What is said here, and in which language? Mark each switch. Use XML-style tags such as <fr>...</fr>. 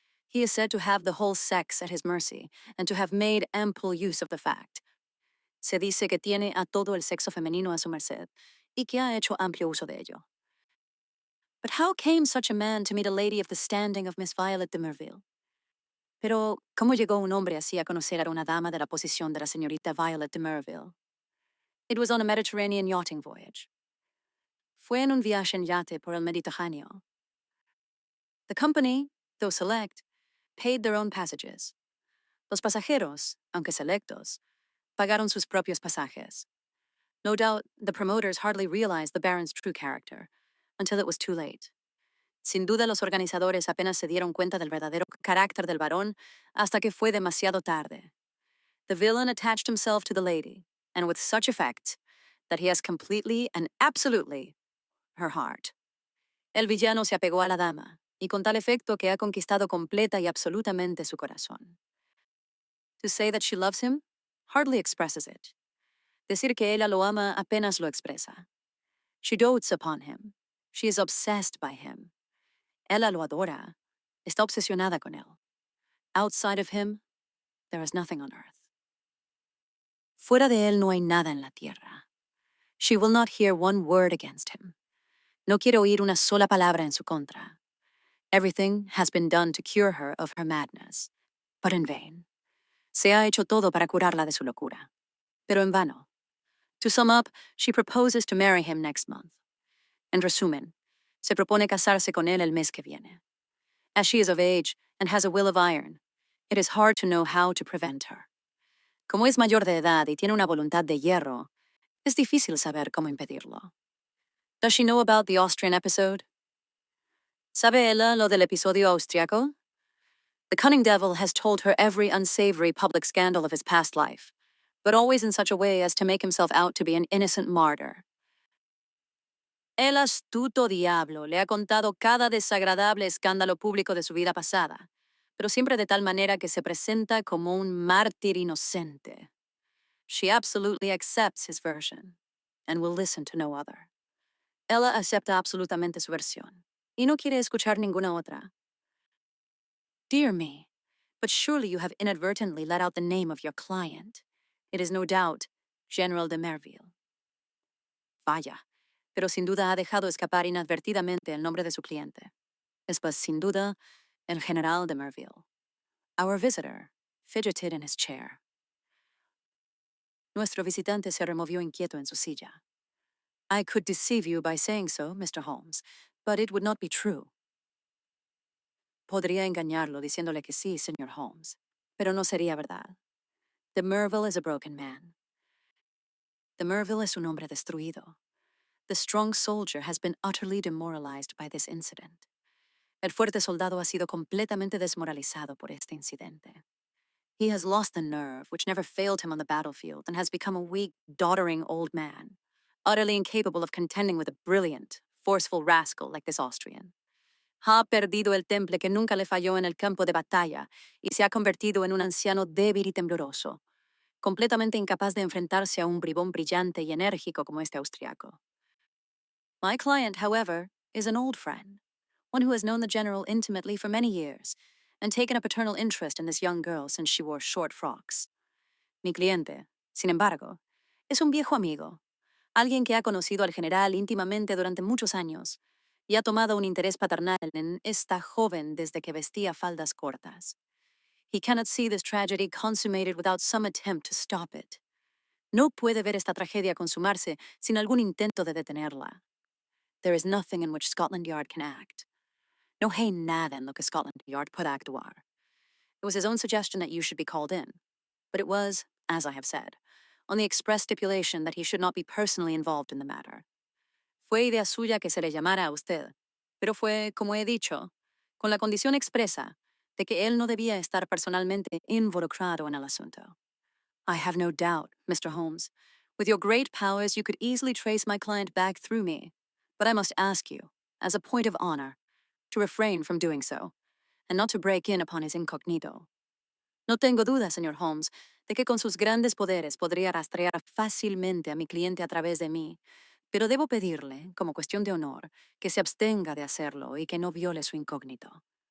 <en>He is said to have the whole sex at his mercy and to have made ample use of the fact.</en> <es>Se dice que tiene a todo el sexo femenino a su merced y que ha hecho amplio uso de ello.</es> <en>But how came such a man to meet a lady of the standing of Miss Violet de Merville?</en> <es>Pero, ¿cómo llegó un hombre así a conocer a una dama de la posición de la señorita Violet de Merville?</es> <en>It was on a Mediterranean yachting voyage.</en> <es>Fue en un viaje en yate por el Mediterráneo.</es> <en>The company, though select, paid their own passages.</en> <es>Los pasajeros, aunque selectos, pagaron sus propios pasajes.</es> <en>No doubt, the promoters hardly realized the Baron's true character, until it was too late.</en> <es>Sin duda, los organizadores apenas se dieron cuenta del verdadero carácter del varón hasta que fue demasiado tarde.</es> <en>The villain attached himself to the lady, and with such effect that he has completely and absolutely her heart.</en> <es>El villano se apegó a la dama, y con tal efecto que ha conquistado completa y absolutamente su corazón.</es> <en>To say that she loves him hardly expresses it.</en> <es>Decir que ella lo ama apenas lo expresa.</es> <en>She dotes upon him. She is obsessed by him.</en> <es>Ella lo adora. Está obsesionada con él.</es> <en>Outside of him, there is nothing on earth.</en> <es>Fuera de él no hay nada en la tierra.</es> <en>She will not hear one word against him.</en> <es>No quiere oír una sola palabra en su contra.</es> <en>Everything has been done to cure her of her madness, but in vain.</en> <es>Se ha hecho todo para curarla de su locura, pero en vano.</es> <en>To sum up, she proposes to marry him next month.</en> <es>En resumen, se propone casarse con él el mes que viene.</es> <en>As she is of age and has a will of iron, it is hard to know how to prevent her.</en> <es>Como es mayor de edad y tiene una voluntad de hierro, es difícil saber cómo impedirlo.</es> <en>Does she know about the Austrian episode?</en> <es>¿Sabe ella lo del episodio austriaco?</es> <en>The cunning devil has told her every unsavory public scandal of his past life, but always in such a way as to make himself out to be an innocent martyr.</en> <es>El astuto diablo le ha contado cada desagradable escándalo público de su vida pasada, pero siempre de tal manera que se presenta como un mártir inocente.</es> <en>She absolutely accepts his version, and will listen to no other.</en> <es>Ella acepta absolutamente su versión, y no quiere escuchar ninguna otra.</es> <en>Dear me, but surely you have inadvertently let out the name of your client. It is no doubt General de Merville.</en> <es>Vaya, pero sin duda ha dejado escapar inadvertidamente el nombre de su cliente. Es pues sin duda el General de Merville.</es> <en>Our visitor fidgeted in his chair.</en> <es>Nuestro visitante se removió inquieto en su silla.</es> <en>I could deceive you by saying so, Mr. Holmes, but it would not be true.</en> <es>Podría engañarlo diciéndole que sí, Señor Holmes, pero no sería verdad.</es> <en>De Merville is a broken man.</en> <es>De Merville es un hombre destruido.</es> <en>The strong soldier has been utterly demoralized by this incident.</en> <es>El fuerte soldado ha sido completamente desmoralizado por este incidente.</es> <en>He has lost the nerve which never failed him on the battlefield and has become a weak, doddering old man, utterly incapable of contending with a brilliant, forceful rascal like this Austrian.</en> <es>Ha perdido el temple que nunca le falló en el campo de batalla y se ha convertido en un anciano débil y tembloroso, completamente incapaz de enfrentarse a un bribón brillante y enérgico como este austriaco.</es> <en>My client, however, is an old friend, one who has known the general intimately for many years and taken a paternal interest in this young girl since she wore short frocks.</en> <es>Mi cliente, sin embargo, es un viejo amigo, alguien que ha conocido al general íntimamente durante muchos años y ha tomado un interés paternal en esta joven desde que vestía faldas cortas.</es> <en>He cannot see this tragedy consummated without some attempt to stop it.</en> <es>No puede ver esta tragedia consumarse sin algún intento de detenerla.</es> <en>There is nothing in which Scotland Yard can act.</en> <es>No hay nada en lo que Scotland Yard pueda actuar.</es> <en>It was his own suggestion that you should be called in, but it was, as I have said, on the express stipulation that he should not be personally involved in the matter.</en> <es>Fue idea suya que se le llamara a usted, pero fue, como he dicho, con la condición expresa de que él no debía estar personalmente involucrado en el asunto.</es> <en>I have no doubt, Mr. Holmes, With your great powers, you could easily trace my client back through me, but I must ask you, as a point of honor, to refrain from doing so, and not to break in upon his incognito.</en> <es>No tengo duda, señor Holmes, de que con sus grandes poderes podría rastrear fácilmente a mi cliente a través de mí, pero debo pedirle, como cuestión de honor, que se abstenga de hacerlo y que no viole su incógnito.</es>